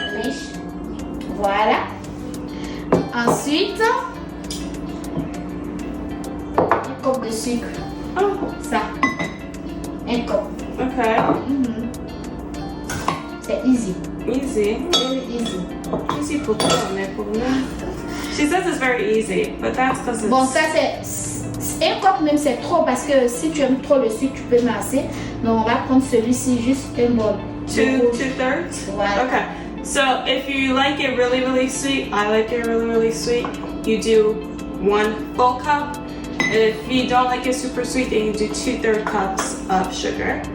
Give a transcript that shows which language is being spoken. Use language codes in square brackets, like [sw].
[fr] Riche. Voilà. Ensuite, 1 cup de sucre. Oh, Ça. 1 cup. okay. C'est easy. [en] Easy. Very easy. [fr] Easy pour toi, mais pour nous. [en] She says it's very easy, but that's because it's... [fr] Bon, ça c'est 1 cup même, c'est trop parce que si tu aimes trop le sucre, tu peux masser. Donc on va prendre celui-ci, juste un bol. 2/3? Voilà. Okay. [en] So if you like it really, really sweet, I like it really, really sweet, you do 1 full cup. And if you don't like it super sweet, then you do 2/3 cups of sugar.